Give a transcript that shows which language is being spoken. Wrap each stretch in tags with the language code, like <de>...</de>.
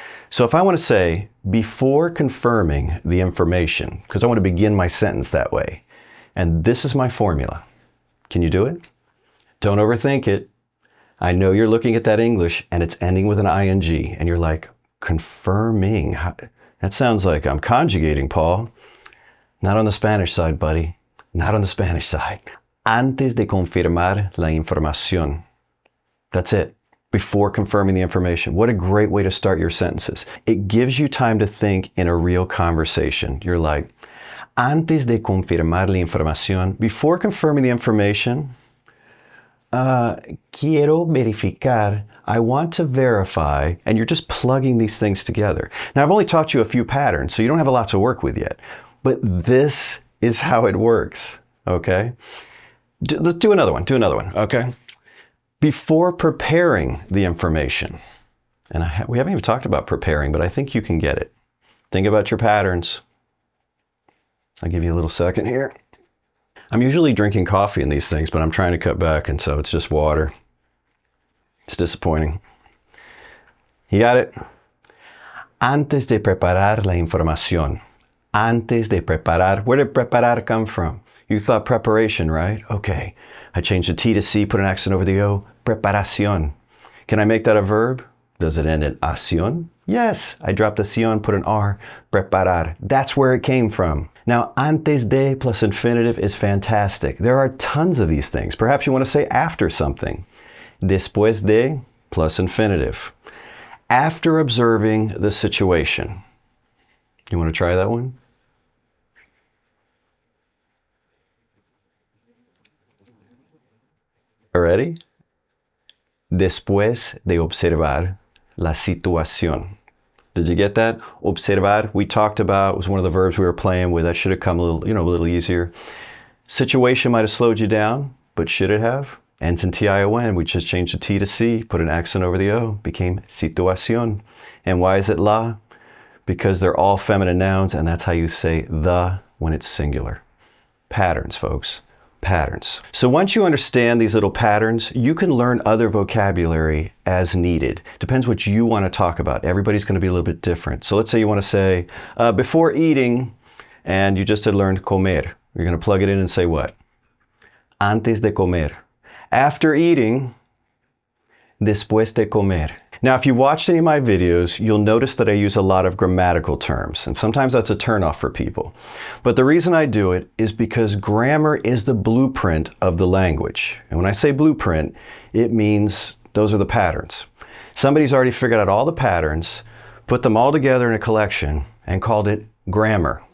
<en>So if I want to say before confirming the information, because I want to begin my sentence that way, and this is my formula. Can you do it? Don't overthink it. I know you're looking at that English and it's ending with an ing and you're like, confirming. That sounds like I'm conjugating, Paul. Not on the Spanish side, buddy. Not on the Spanish side.</en> <es>Antes de confirmar la información.</es> <en>That's it. Before confirming the information. What a great way to start your sentences. It gives you time to think in a real conversation. You're like,</en> <es>antes de confirmar la información,</es> <en>before confirming the information,</en> <es>quiero verificar,</es> <en>I want to verify, and you're just plugging these things together. Now, I've only taught you a few patterns, so you don't have a lot to work with yet, but this is how it works, okay? Let's do another one, okay? Before preparing the information, and we haven't even talked about preparing, but I think you can get it. Think about your patterns. I'll give you a little second here. I'm usually drinking coffee in these things, but I'm trying to cut back, and so it's just water. It's disappointing. You got it?</en> <es>Antes de preparar la información. Antes de preparar.</es> <en>Where did preparar come from? You thought preparation, right? Okay. I changed the T to C, put an accent over the O. Preparación. Can I make that a verb? Does it end in acción? Yes. I dropped a ción, put an R. Preparar. That's where it came from. Now,</en> <es>antes de</es> <en>plus infinitive is fantastic. There are tons of these things. Perhaps you want to say after something.</en> <es>Después de</es> <en>plus infinitive. After observing the situation. You want to try that one? Ready?</en> <es>Después de observar la situación.</es> <en>Did you get that? Observar, we talked about, was one of the verbs we were playing with. That should have come a little easier. Situation might have slowed you down, but should it have? Ends in tion. We just changed the T to C, put an accent over the O, became situación. And why is it la? Because they're all feminine nouns, and that's how you say the when it's singular. Patterns, folks. Patterns. So once you understand these little patterns, you can learn other vocabulary as needed. Depends what you want to talk about. Everybody's going to be a little bit different. So let's say you want to say, before eating, and you just had learned comer. You're going to plug it in and say what?</en> <es>Antes de comer.</es> <en>After eating,</en> <es>después de comer.</es> <en>Now, if you watched any of my videos, you'll notice that I use a lot of grammatical terms, and sometimes that's a turnoff for people. But the reason I do it is because grammar is the blueprint of the language. And when I say blueprint, it means those are the patterns. Somebody's already figured out all the patterns, put them all together in a collection, and called it grammar.</en>